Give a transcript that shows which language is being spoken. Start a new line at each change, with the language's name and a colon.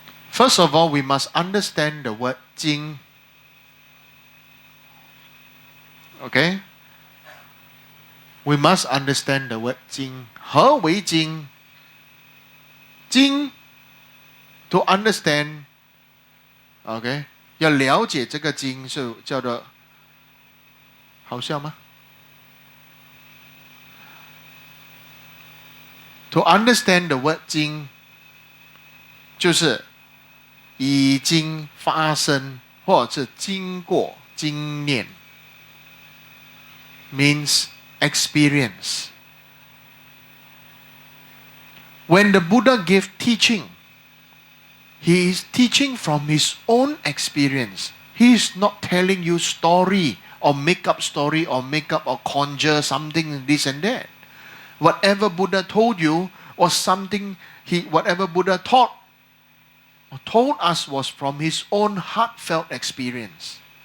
English: First of all, we must understand the word 经. Okay? We must understand the word 经.
Chinese: 何为经? 经
English: to understand, okay,
Chinese: 要了解这个经是叫做好笑吗？
English: To understand the word 经
Chinese: 就是已经发生或者是经过经验
English: means experience. When the Buddha gave teaching, he is teaching from his own experience. He is not telling you story or make up story or make up or conjure something this and that. Whatever Buddha told you was something whatever Buddha taught or told us was from his own heartfelt experience.